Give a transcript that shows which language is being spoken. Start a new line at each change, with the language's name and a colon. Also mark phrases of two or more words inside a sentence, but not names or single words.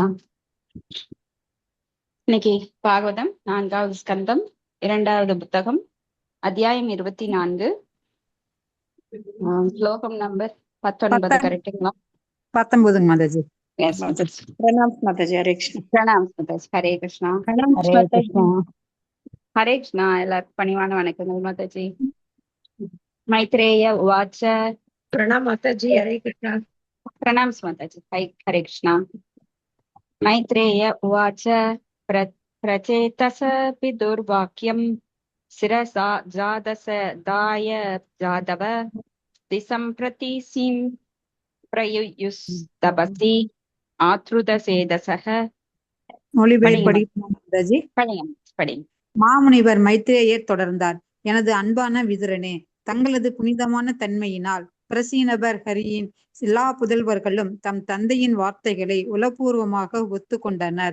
Tamil: இன்னைக்கு பாகவதம் 4வது ஸ்கந்தம் 2வது புத்தகம் அத்தியாயம் 24 ஸ்லோகம் நம்பர் 19. கரெக்டுங்களா? 19 மாதாஜி. பிரணாம் மாதாஜி. ஹரே கிருஷ்ணா. பிரணாம் மாதாஜி. ஹரே கிருஷ்ணா. ஹரே கிருஷ்ணா. ஹரே கிருஷ்ணா. எல்லாருக்கும் பணிவான வணக்கங்கள் மாதாஜி.
Sanskrit: மைத்ரேய உவாச்ச
Hindi: प्रणाम माता जी, हरे कृष्णा। प्रणाम माताजी। हरे कृष्णा।
Sanskrit: मैत्रेय उवाच प्रचेतस पितुर्वाक्यं शिरसा जादस दाय जादव दिशं प्रति सीं प्रयुयुस्तपसि आत्रुतसेदसः
Tamil: மொழிபெயர்ப்படி படிங்க மாதாஜி. படிங்க. மாமுனிவர் மைத்ரேயர் தொடர்ந்தார். எனது அன்பான விதுரனே, தங்களது புனிதமான தன்மையினால் பிரசீனபர் ஹரியின் எல்லா புதல்வர்களும் தம் தந்தையின் வார்த்தைகளை உளப்பூர்வமாக ஒத்துக்கொண்டனர்.